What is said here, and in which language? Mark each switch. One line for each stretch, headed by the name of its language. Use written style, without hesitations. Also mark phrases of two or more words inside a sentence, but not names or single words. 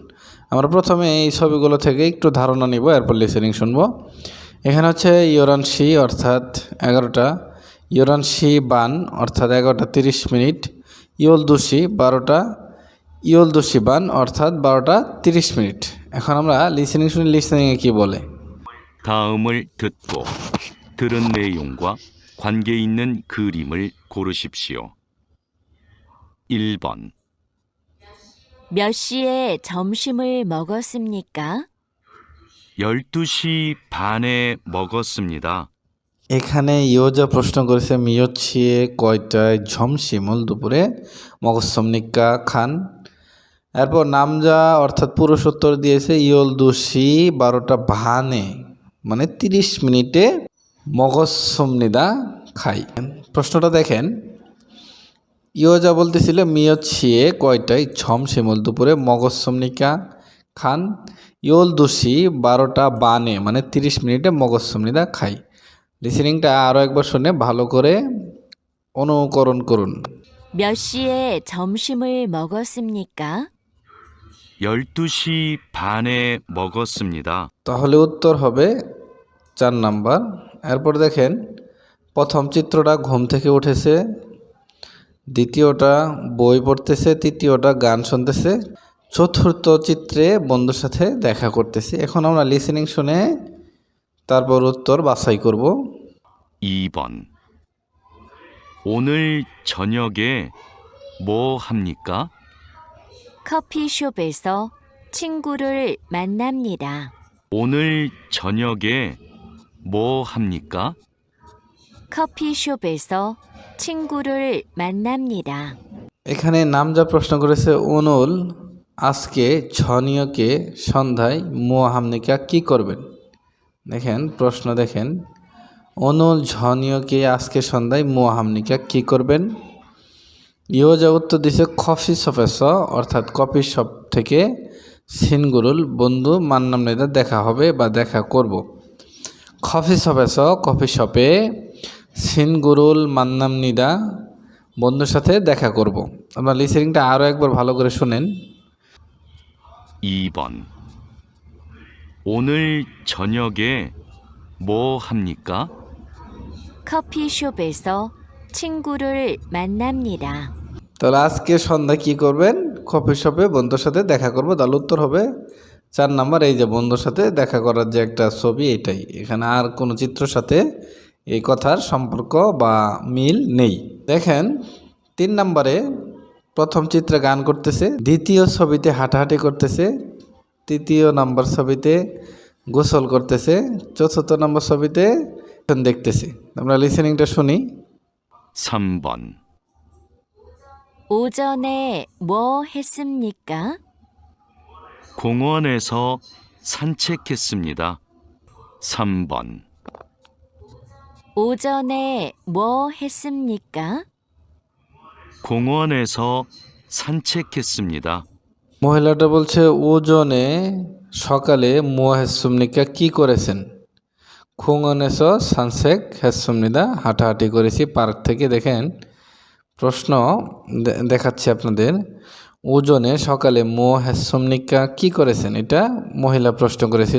Bangla: আমরা প্রথমে এই ছবিগুলো থেকে একটু ধারণা নিব, এরপর লিসেনিং শুনবো। এখানে হচ্ছে ইয়োরানশি অর্থাৎ 11টা,
Korean: 열한시 반
Bangla: অর্থাৎ 11টা 30 মিনিট, ইয়োলদুশি 12টা,
Korean: 열두시 반
Bangla: অর্থাৎ 12টা 30 মিনিট। এখন আমরা লিসেনিং শুনি লিসেনিংয়ে কী বলে।
Korean: 다음을 듣고 들은 내용과 관계 있는 그림을 고르십시오. 1번 몇 시에 점심을 먹었습니까? 12시 반에 먹었습니다.
Bangla: এখানে ইয়োজা প্রশ্ন করেছে
Korean: 몇 시에
Bangla: কয়টায় ঝমশিমুল দুপুরে মগসমনিকা খান। এরপর নামজা অর্থাৎ পুরুষ উত্তর দিয়েছে ইয়োলদুশি 12টা ভানে মানে 30 মিনিটে মগসমনিদা খাই। প্রশ্নটা দেখেন, ইয়োজা বলতেছিল
Korean: 몇 시에
Bangla: কয়টায় ঝমশিমুল দুপুরে মগসমনিকা খান, ইয়োলদুশি 12টা বানে মানে 30 মিনিটে মগসমনিদা খাই। লিসেনিংটা আরও একবার শুনে ভালো করে অনুকরণ করুন।
Korean: 몇 시에 점심을 먹었습니까? 12시 반에 먹었습니다.
Bangla: তাহলে উত্তর হবে 4 নাম্বার। এরপর দেখেন প্রথম চিত্রটা ঘুম থেকে উঠেছে, দ্বিতীয়টা বই পড়তেছে, তৃতীয়টা গান শুনতেছে, চতুর্থ চিত্রে বন্ধুর সাথে দেখা করতেছি। এখন আমরা লিসেনিং শুনে তারপর উত্তর বাছাই করব।
Korean: 2번. 오늘 저녁에 뭐 합니까? 커피숍에서 친구를 만납니다. 오늘 저녁에 뭐 합니까? 커피숍에서 친구를 만납니다.
Bangla: এখানে নামজা প্রশ্ন করেছে অনুল আজকে ঝনিয়কে সন্ধ্যায়
Korean: 뭐 합니까
Bangla: কি করবেন। দেখেন প্রশ্ন দেখেন,
Korean: 오늘 저녁에
Bangla: আজকে সন্ধ্যায়
Korean: 뭐 합니까
Bangla: কি করবেন। ইয়োজা উত্তর দিছে
Korean: 커피숍에서,
Bangla: অর্থাৎ কফি শপ থেকে সিনগুরুল বন্ধু মান্নামনিদা দেখা হবে বা দেখা করব।
Korean: 커피숍에서
Bangla: কফি শপে,
Korean: 친구를 만납니다
Bangla: বন্ধুর সাথে দেখা করব। আপনার লিসেনিংটা আরও একবার ভালো করে শুনেন।
Korean: 2번. 오늘 저녁에 뭐 합니까? 커피숍에서 친구를 만납니다.
Bangla: তাহলে আজকে সন্ধ্যায় কি করবেন? কফি শপে বন্ধুর সাথে দেখা করব। তাহলে উত্তর হবে 4 নাম্বার, এই যে বন্ধুর সাথে দেখা করার যে একটা ছবি, এটাই। এখানে আর কোনো চিত্রের সাথে এই কথার সম্পর্ক বা মিল নেই। দেখেন 3 নম্বরে প্রথম চিত্রে গান করতেছে, দ্বিতীয় ছবিতে হাঁটাহাঁটি করতেছে, তৃতীয় নম্বর ছবিতে গোসল করতেছে, চতুর্থ নম্বর ছবিতে দেখতেছি। আমরা লিসেনিংটা শুনি।
Korean: 3번. 오전에 뭐 했습니까? 공원에서 산책했습니다. 3번. 오전에 뭐 했습니까? 공원에서 산책했습니다.
Bangla: মহিলাটা বলছে ওজনে সকালে
Korean: 뭐 했습니까
Bangla: কি করেছেন।
Korean: 공원에서 산책했습니다
Bangla: হাঁটাহাঁটি করেছি পার্ক থেকে। দেখেন প্রশ্ন দেখাচ্ছি আপনাদের, ওজনে সকালে
Korean: 뭐 했습니까
Bangla: কি করেছেন, এটা মহিলা প্রশ্ন করেছিল।